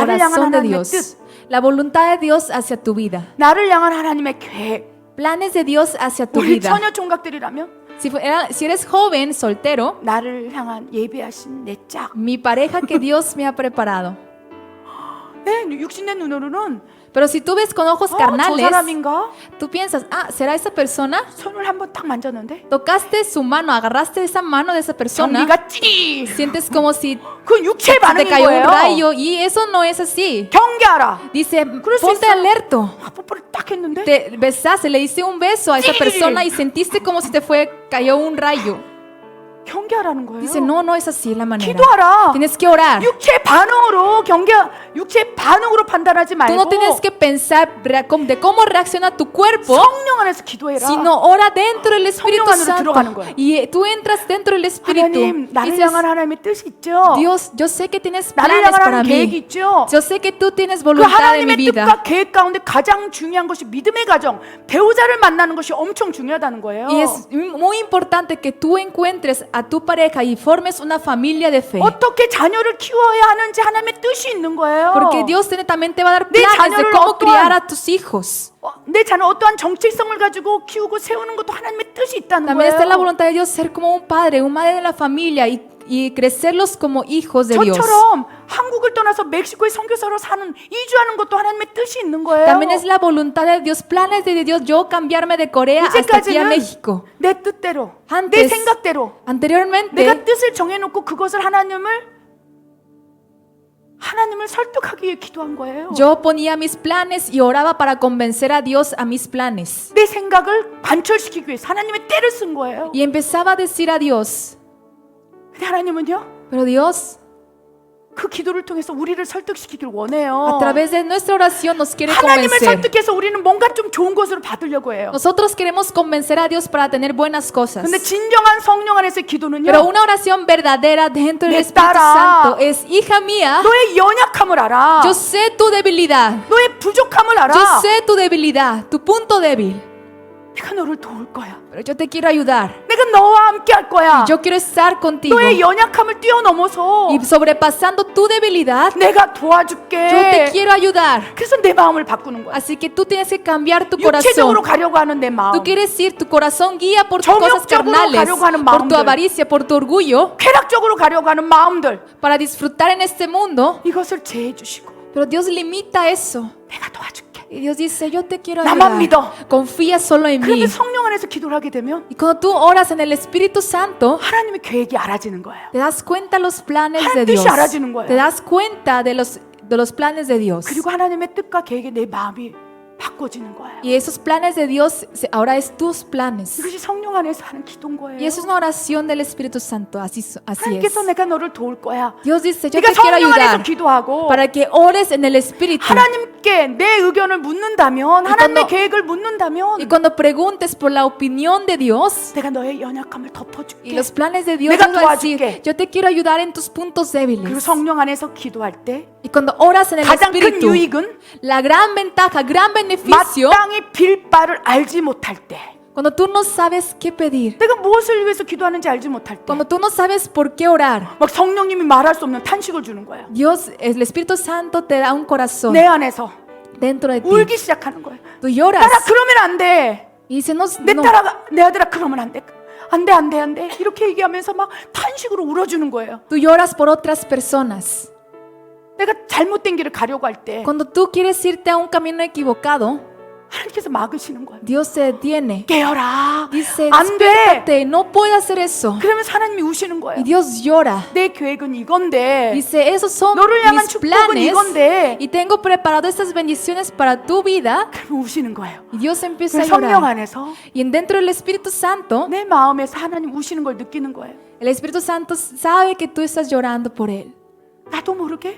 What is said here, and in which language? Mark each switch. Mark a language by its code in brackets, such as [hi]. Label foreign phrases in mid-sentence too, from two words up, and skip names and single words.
[ko] 나를 [es] corazón de [ko] 향한 [es] Dios, [ko] 하나님의 [es] la voluntad de Dios hacia tu vida, [ko] 나를 향한 하나님의 계획. [es] planes de Dios hacia tu [ko] 우리 [es] vida. [ko] 처녀 총각들이라면 [es] Si eres joven, soltero, [ko] 나를 향한 예비하신 내 짝. [es] mi pareja que Dios me ha preparado. [ko] 네, 육신의 눈으로는 [es] Pero si tú ves con ojos [ko] 저 [es] carnales, [ko] 사람인가? [es] tú piensas, ¿será esa persona? [ko] 손을 한번 딱 만졌는데 [es] Tocaste su mano, agarraste esa mano de esa persona, [ko] 전기가 찌. [es] sientes como si [ko] 그 육체의 [es] te [ko] 반응인 [es] cayó un [ko] 거예요. [es] rayo y eso no es así. [ko] 경계하라. [es] Dice, [ko] 그럴 수 [es] ponte [ko] 있어. [es] alerto. [ko] 아, 뽀뽀를 딱 했는데 [es] Te besaste, le diste un beso a esa persona y sentiste como si cayó un rayo. [ko] 경계하라는 거예요. [es] Dice, no, no es así la manera. [ko] 기도하라. [es] Tienes que orar. [ko] 육체의 반응으로 육체의 반응으로 판단하지 [es] Tú no [ko] 말고 [es] tienes que pensar de cómo reacciona tu cuerpo, [ko] 성령 안에서 기도해라. [es] sino ora dentro del Espíritu [ko] 성령 안으로 들어가는 [es] Santo. [ko] 거야. [es] Y tú entras dentro del Espíritu. [ko] 하나님, 나를 [es] Dices, [ko] 향한 하나님의 뜻이 있죠. [es] Dios, yo sé que tienes [ko] 나를 [es] planes [ko] 향한 [es] para [ko] 하나님 계획이 [es] mí. [ko] 있죠. [es] Yo sé que tú tienes [ko] 그 [es] voluntad en mi [ko] 하나님의 [es] vida. [ko] 뜻과 계획 가운데 가장 중요한 것이 믿음의 가정, 배우자를 만나는 것이 엄청 중요하다는 거예요. [es] Y es muy importante que tú encuentres a tu pareja y formes una familia de fe. [ko] 어떻게 자녀를 키워야 하는지 하나님의 뜻이 있는 거예요. [es] Porque Dios también te va a dar [ko] 내 [es] planes de [ko] 자녀를 [es] cómo criar [ko] 어떠한- [es] a tus hijos. [ko] 내 자녀 어떠한 정체성을 가지고 키우고 세우는 것도 하나님의 뜻이 있다는 [es] También está la [ko] 거예요. [es] voluntad de Dios ser como un padre, un madre de la familia y crecerlos como hijos de Dios. [ko] 저처럼 한국을 떠나서 멕시코에 선교사로 사는 이주하는 것도 하나님의 뜻이 있는 거예요. [es] También es la voluntad de Dios, planes de Dios, yo cambiarme de Corea hasta aquí a [ko] 이제까지는 [es] México. [ko] 내 뜻대로, 내 [es] Antes, [ko] 생각대로 [es] anteriormente, [ko] 내가 뜻을 정해놓고 그것을 하나님을 설득하기 위해 기도한 거예요. [es] yo ponía mis planes y oraba para convencer a Dios a mis planes. [ko] 내 생각을 관철시키기 위해서 하나님의 때를 쓴 거예요. [es] Y empezaba a decir a Dios, [ko] 근데 하나님은요, [es] pero Dios, [ko] 그 기도를 통해서 우리를 설득시키길 원해요. [es] a través de nuestra oración nos quiere [ko] 하나님을 [es] convencer. [ko] 설득해서 우리는 뭔가 좀 좋은 것으로 받으려고 해요. [es] Nosotros queremos convencer a Dios para tener buenas cosas. [ko] 근데 진정한 성령 안에서의 기도는요, [es] Pero una oración verdadera dentro del [ko] 내 [es] Espíritu [ko] 딸아, [es] Santo es, hija mía, [ko] 너의 연약함을 알아. [es] yo sé tu debilidad. [ko] 너의 부족함을 알아. [es] Yo sé tu debilidad, tu punto débil. [ko] 내가 너를 도울 거야. [es] pero yo te quiero ayudar. [ko] 내가 너와 함께 할 거야. [es] Yo quiero estar contigo. [ko] 너의 연약함을 뛰어넘어서 [es] Y sobrepasando tu debilidad, [ko] 내가 [es] yo te [ko] 도와줄게. [es] quiero ayudar. [ko] 그래서 내 마음을 바꾸는 거야. [es] Así que tú tienes que cambiar tu [ko] 육체적으로 [es] corazón. [ko] 가려고 하는 내 마음, [es] Tú quieres ir, tu corazón guía por tus cosas [ko] 정욕적으로 [es] carnales, [ko] 가려고 하는 [es] por tu [ko] 마음들. [es] avaricia, por tu orgullo, [ko] 쾌락적으로 가려고 하는 마음들, [es] para disfrutar en este mundo. [ko] 이것을 제해 주시고 [es] Pero Dios limita eso. [ko] 내가 도와줄게. [es] Y Dios dice, yo te quiero [ko] 나만 믿어. [es] ayudar. Confía solo en mí. [ko] 그런데 성령 안에서 기도를 하게 되면 [es] Y cuando tú oras en el Espíritu Santo, [ko] 하나님의 계획이 알아지는 거예요. [es] te das cuenta los planes de [ko] 하나님 [es] Dios. [ko] 뜻이 알아지는 거예요. [es] Te das cuenta de los planes de Dios. [ko] 그리고 하나님의 뜻과 계획에 내 마음이 바꿔지는 거예요. [es] Y esos planes de Dios ahora es tus planes. [ko] 이것이 성령 안에서 하는 기도인 거예요. [es] Y eso es una oración del Espíritu Santo. Así es. [ko] 하나님께서 내가 너를 도울 거야. [es] Dios dice, yo [ko] 네가 [es] te quiero [ko] 성령 안에서 [es] ayudar [ko] 기도하고 [es] para que ores en el Espíritu. [ko] 하나님께 내 의견을 묻는다면, 하나님의 [es] cuando- [ko] 계획을 묻는다면 [es] Y cuando preguntes por la opinión de Dios [ko] 내가 너의 연약함을 [es] y [ko] 덮어줄게. [es] los planes de Dios, [ko] 내가 [es] Dios va a decir, [ko] 도와줄게. [es] yo te quiero ayudar en tus puntos [ko] 그리고 [es] débiles. [ko] 성령 안에서 기도할 때 [es] Y cuando oras en el [ko] 가장 큰 [es] Espíritu, [ko] 유익은 [es] la gran ventaja, gran beneficio, [ko] 마땅히 빌 바를 알지 못할 때, [es] cuando tú no sabes qué pedir, [ko] 내가 무엇을 위해서 기도하는지 알지 못할 때, [es] cuando tú no sabes por qué orar, [ko] 막 성령님이 말할 수 없는 탄식을 주는 거예요. [es] Dios, el Espíritu Santo te da un corazón [ko] 내 안에서 [es] dentro de ti. [ko] 울기 시작하는 거예요. [es] Tú lloras [ko] 딸아 그러면 안 돼. [es] y dices, no, [ko] 내 [es] no, [ko] 딸아가 내 아들아 그러면 안 돼. 안 돼, 안 돼, 안 돼. 이렇게 얘기하면서 막 탄식으로 울어주는 거예요. [es] tú lloras por otras personas. [ko] 내가 잘못된 길을 가려고 할 때 [es] Cuando tú quieres irte a un camino equivocado, [ko] 하나님께서 막으시는 거예요. [es] Dios se detiene. [ko] 깨어라. [es] Dice, [ko] 안 돼. [es] despiértate, no puedes hacer eso. [ko] 그러면서 하나님이 우시는 거예요. [es] Y Dios llora. [ko] 내 계획은 이건데, [es] Dice, esos son [ko] 너를 향한 [es] mis [ko] 축복은 [es] planes [ko] 이건데, [es] y tengo preparado estas bendiciones para tu vida. [ko] 그러면 우시는 거예요. [es] Y Dios empieza a [ko] 그 성령 [es] llorar. [ko] 안에서 [es] Y dentro del Espíritu Santo, [ko] 내 마음에서 하나님 우시는 걸 느끼는 거예요. [es] el Espíritu Santo sabe que tú estás llorando por Él. [ko] 나도 모르게